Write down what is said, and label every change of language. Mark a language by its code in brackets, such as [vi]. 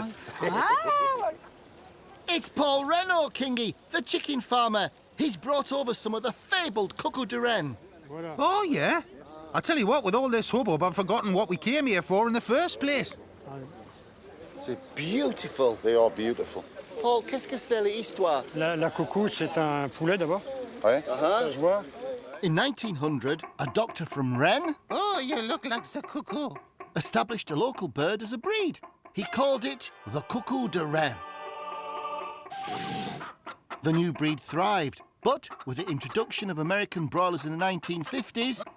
[fr] manger- Ah, [en] It's Paul Renault, Kingy, the chicken farmer. He's brought over some of the fabled Cuckoo de Rennes. Oh, yeah? I tell you what, with all this hubbub, I've forgotten what we came here for in the first place. [fr] C'est beautiful. [en] They are beautiful. [fr] Paul, qu'est-ce que c'est l'histoire? La cuckoo, c'est un poulet d'abord. [en] Right? [fr] Ça se voit. [en] In 1900, a doctor from Rennes Oh, you look like the cuckoo. established a local bird as a breed. He called it the Cuckoo de Rennes. The new breed thrived, but with the introduction of American broilers in the 1950s,